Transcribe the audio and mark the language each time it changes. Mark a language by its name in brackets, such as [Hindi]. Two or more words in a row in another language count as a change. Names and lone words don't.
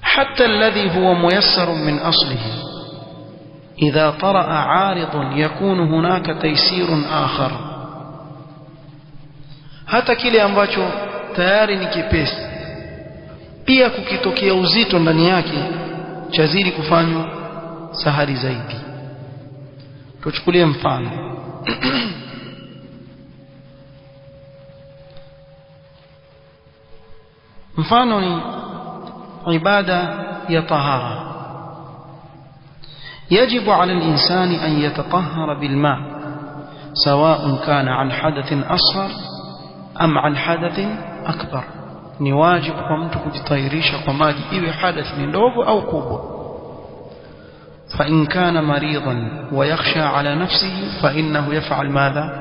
[Arabic] حتى الذي هو ميسر من أصله إذا طرأ عارض يكون هناك تيسير آخر. [Swahili] hata kile ambacho tayari ni kipesi pia kukitokea uzito ndani yake chazidi kufanywa sahali zaidi. Tuchukulie mfano mfano ni ibada ya tahara. [Arabic] يجب على الإنسان أن يتطهر بالماء سواء كان عن حدث أصغر أم عن حدث أكبر. [Swahili] ni wajibu kwa mtu kujitahirisha kwa maji iwe hadath ni ndogo au kubwa. [Arabic] فإن كان مريضا ويخشى على نفسه فإنه يفعل ماذا؟